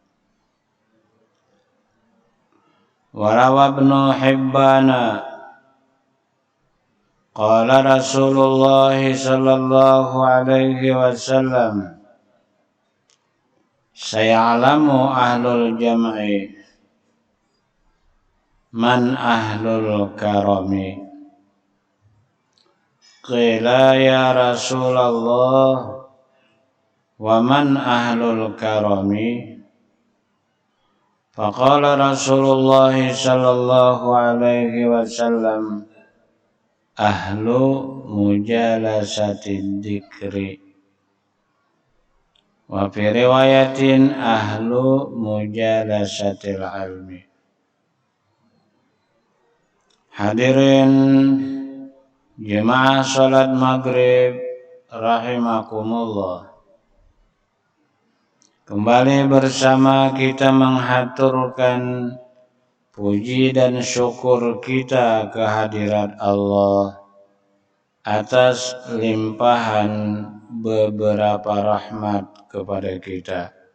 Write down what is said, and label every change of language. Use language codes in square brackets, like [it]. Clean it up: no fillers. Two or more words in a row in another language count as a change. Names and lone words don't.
[ar] وروى ابن حبان قال رسول الله صلى الله عليه وسلم سيعلم أهل الجمع من أهل الكرم. قيل يا رسول الله ومن أهل الكرم. فقال رسول الله صلى الله عليه وسلم أهل مجالسة الذكر وفي رواية أهل مجالسة العلم. [id] Hadirin jemaah salat maghrib rahimakumullah. Kembali bersama kita menghaturkan puji dan syukur kita kehadirat Allah atas limpahan beberapa rahmat kepada kita.